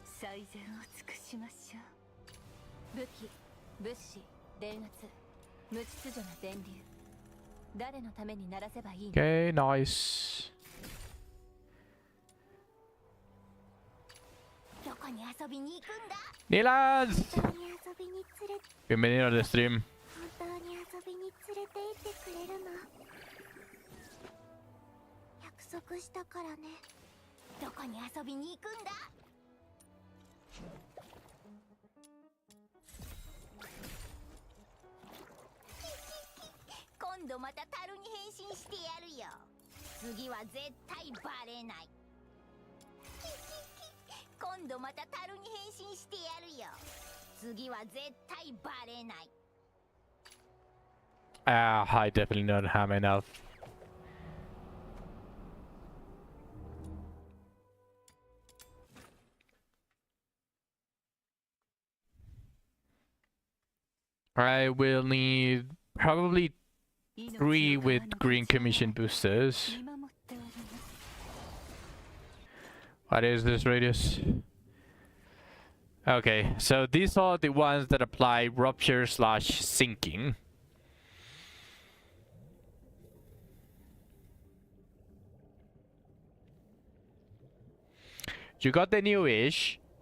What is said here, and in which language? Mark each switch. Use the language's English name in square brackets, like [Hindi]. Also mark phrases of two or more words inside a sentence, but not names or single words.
[Japanese] 最善を尽くしましょう。武器、物資、電圧、無秩序な電流。誰のために鳴らせばいいの？ [English] Okay, nice. [Japanese] どこに遊びに行くんだ？ Nilas! 本当に遊びに連れ [Spanish] Bienvenido al stream. [Japanese] 本当に遊びに連れて行ってくれるの？約束したからね。どこに遊びに行くんだ？今度また樽に変身してやるよ。次は絶対バレない。今度また樽に変身してやるよ。次は絶対バレない。 [English] I definitely don't have enough. I will need probably 3 with green commission boosters. [Japanese] 見守っております。 [English] What is this radius? Okay, so these are the ones that apply rupture slash sinking. You got the newish.